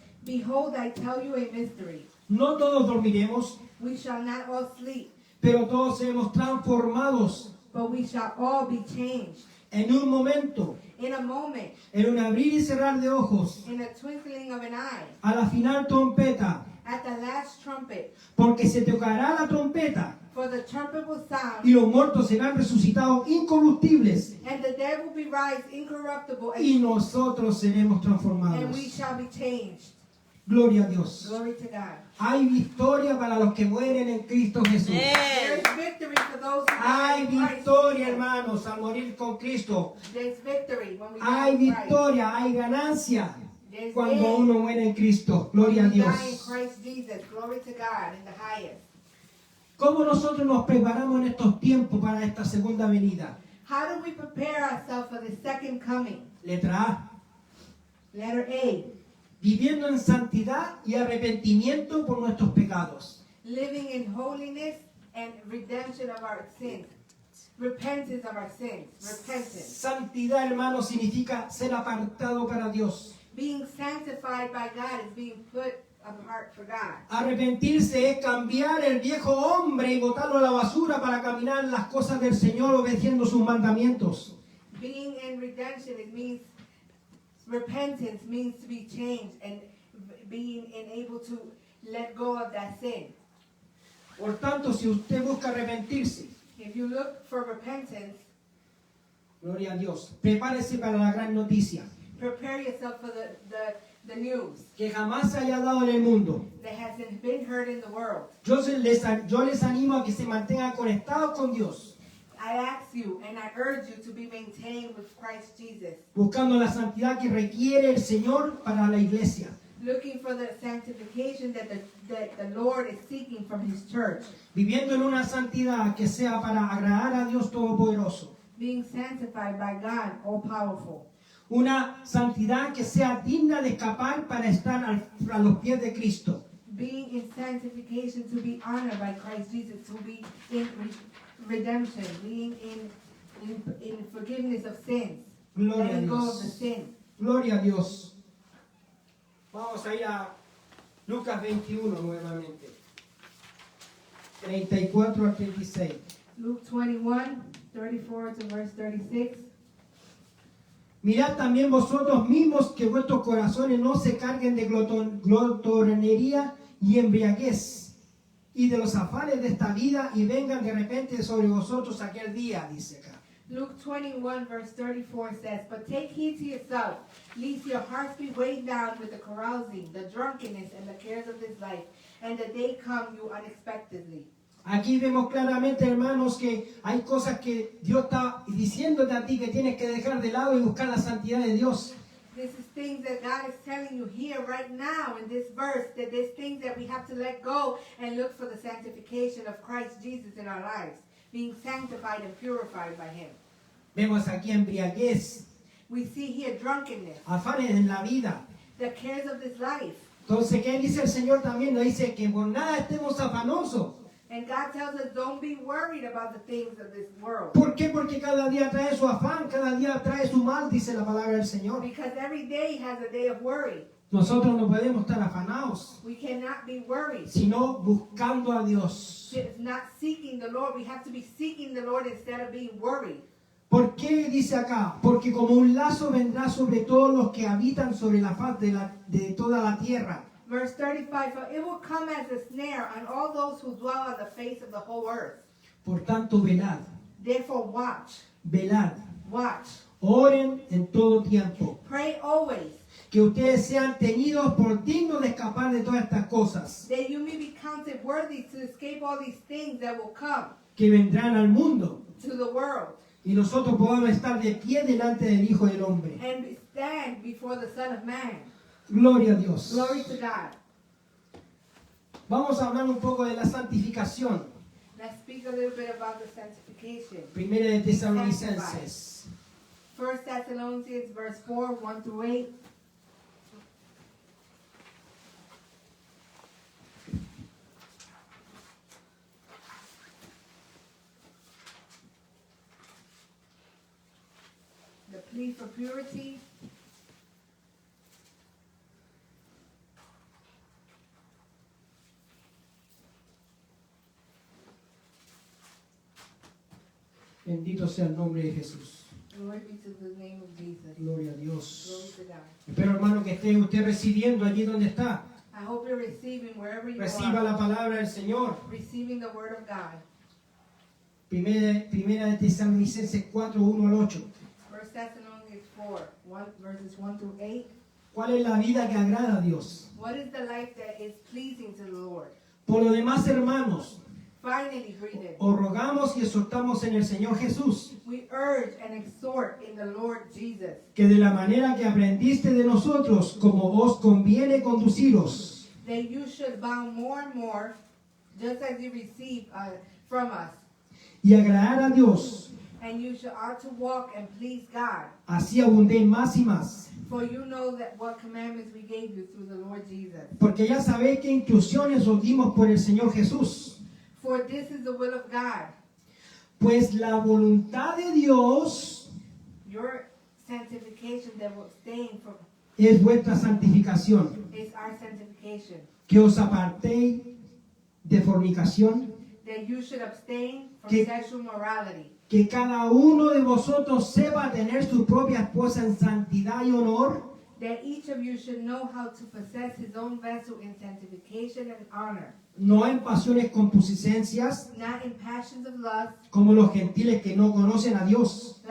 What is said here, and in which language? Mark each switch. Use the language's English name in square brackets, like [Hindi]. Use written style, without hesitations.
[English] behold, I tell you a mystery. [Spanish] No todos dormiremos, [English] We shall not all sleep, [Spanish] pero todos seremos transformados [English] but we shall all be changed. [Spanish] en un momento, [English] In a moment, [Spanish] en un abrir y cerrar de ojos, [English] in a twinkling of an eye, [Spanish] a la final trompeta, [English] at the last trumpet. [Spanish] porque se tocará la trompeta [English] For the trumpet will sound, [Spanish] y los muertos serán resucitados incorruptibles [English] and the dead will be raised incorruptible, [Spanish] y nosotros seremos [English] and [Spanish] transformados. [English] we shall be changed. [Spanish] Gloria a Dios. [English] Glory to God. [Spanish] Hay victoria para los que mueren en Cristo Jesús. [English] There is victory for those who [Spanish] Hay [English] die in Christ [Spanish] victoria, [English] Jesus. [Spanish] hermanos, al morir con Cristo. [English] There's victory when we die [Spanish] Hay [English] in Christ. [Spanish] victoria, hay ganancia [English] There's [Spanish] cuando [English] gain [Spanish] uno muere en Cristo. [English] when [Spanish] Gloria a [English] we die in [Spanish] Dios. [English] Christ Jesus. Glory to God in the highest. [Spanish] ¿Cómo nosotros nos preparamos en estos tiempos para esta segunda venida? [English] How do we prepare ourselves for the second coming? [Spanish] Letra A. [English] Letter A. [Spanish] Viviendo en santidad y arrepentimiento por nuestros pecados. [English] Living in holiness and redemption of our sins. Repentance of our sins. Repentance. [Spanish] Santidad, hermano, significa ser apartado para Dios. [English] Being sanctified by God is being put apart for God. [Spanish] Arrepentirse es cambiar el viejo hombre y botarlo a la basura para caminar en las cosas del Señor obedeciendo sus mandamientos. [English] Being in redemption, it means repentance means to be changed and being able to let go of that sin. [Spanish] Por tanto, si usted busca arrepentirse, [English] If you look for repentance, [Spanish] gloria a Dios, prepárese para la gran noticia [English] prepare yourself for the news [Spanish] que jamás se haya dado en el mundo. [English] that hasn't been heard in the world. [Spanish] Yo les animo a que se mantengan conectados con Dios, [English] I ask you and I urge you to be maintained with Christ Jesus, [Spanish] buscando la santidad que requiere el Señor para la iglesia. [English] looking for the sanctification that the Lord is seeking from His church, [Spanish] Viviendo en una santidad que sea para agradar a Dios Todopoderoso. [English] being sanctified by God, all-powerful. [Spanish] Una santidad que sea digna de escapar para estar a los pies de Cristo. [English] Being in sanctification to be honored by Christ Jesus, to be in redemption, being in forgiveness of sins, [Spanish] Gloria a [English] letting go of the [Spanish] Dios. [English] sin. [Spanish] Gloria a Dios. Vamos a ir a Lucas 21 nuevamente. 34 al 36. [English] Luke 21, 34 to verse 36. [Spanish] Mirad también vosotros mismos que vuestros corazones no se carguen de glotonería y embriaguez y de los afanes de esta vida y vengan de repente sobre vosotros aquel día, dice acá. [English] Luke 21 verse 34 says, But take heed to yourself, lest your hearts be weighed down with the carousing, the drunkenness, and the cares of this life, and the day come you unexpectedly. [Spanish] Aquí vemos claramente, hermanos, que hay cosas que Dios está diciéndote a ti que tienes que dejar de lado y buscar la santidad de Dios. [English] This is things that God is telling you here right now in this verse, that there's things that we have to let go and look for the sanctification of Christ Jesus in our lives, being sanctified and purified by Him. [Spanish] Vemos aquí embriaguez, [English] We see here drunkenness, [Spanish] afanes en la vida. [English] the cares of this life. [Spanish] Entonces, ¿qué dice el Señor también? Nos dice que por nada estemos afanosos. [English] And God tells us, don't be worried about the things of this world. [Spanish] ¿Por qué? Porque cada día trae su afán, cada día trae su mal, dice la palabra del Señor. [English] Because every day has a day of worry. [Spanish] Nosotros no podemos estar afanados, [English] We cannot be worried. [Spanish] sino buscando a Dios. [English] It's not seeking the Lord. We have to be seeking the Lord instead of being worried. [Spanish] ¿Por qué dice acá? Porque como un lazo vendrá sobre todos los que habitan sobre la faz de toda la tierra. [English] Verse 35, For it will come as a snare on all those who dwell on the face of the whole earth. [Spanish] Por tanto, velad, [English] Therefore watch, [Spanish] velad, [English] watch. [Spanish] oren en todo tiempo. [English] Pray always, [Spanish] Que ustedes sean tenidos por dignos de escapar de todas estas cosas [English] that you may be counted worthy to escape all these things that will come [Spanish] que vendrán al mundo. [English] to the world [Spanish] Y nosotros podamos estar de pie delante del Hijo del Hombre. [English] and stand before the Son of Man. [Spanish] Gloria a Dios. [English] Glory to God. [Spanish] Vamos a hablar un poco de la santificación. [English] Let's speak a little bit about the sanctification. [Spanish] Primera de Tesalonicenses. [English] 1 Thessalonians verse 4, 1 through 8. The plea for purity. [Spanish] Bendito sea el nombre de Jesús. [English] Glory be to the name of Jesus. [Spanish] Gloria a [English] Glory [Spanish] Dios. [English] to God. [Spanish] Espero, hermano, que esté usted recibiendo allí donde está. [English] I hope you're receiving wherever you [Spanish] Reciba [English] are. [Spanish] la palabra del Señor. [English] Receiving the word of God. [Spanish] Primera de Tesalonicenses 4, 1 al 8. [English] 1 Thessalonians 4, verses 1 through 8. [Spanish] ¿Cuál es la vida que agrada a Dios? [English] What is the life that is pleasing to the Lord? [Spanish] Por lo demás, hermanos, [English] Finally, brethren, [Spanish] os rogamos y exhortamos en el Señor Jesús, [English] we urge and exhort in the Lord Jesus [Spanish] que de la manera que aprendiste de nosotros, como os conviene conduciros, [English] that you should bound more and more, just as you receive from us, [Spanish] y agradar a Dios, [English] and you should ought to walk and please God. [Spanish] así abundéis más y más. [English] For you know that what commandments we gave you through the Lord Jesus. [Spanish] Porque ya sabéis qué instrucciones os dimos por el Señor Jesús. [English] For this is the will of God, [Spanish] Pues la voluntad de Dios [English] your sanctification that will abstain from [Spanish] es vuestra santificación, [English] is our sanctification. [Spanish] que os apartéis de fornicación, [English] That you should abstain from [Spanish] Que- [English] sexual morality. [Spanish] que cada uno de vosotros sepa tener su propia esposa en santidad y honor, [English] That each of you should know how to possess his own vessel in sanctification and honor, [Spanish] no en pasiones concupiscencias, [English] not in passions of lust, [Spanish] como los gentiles que no conocen a Dios.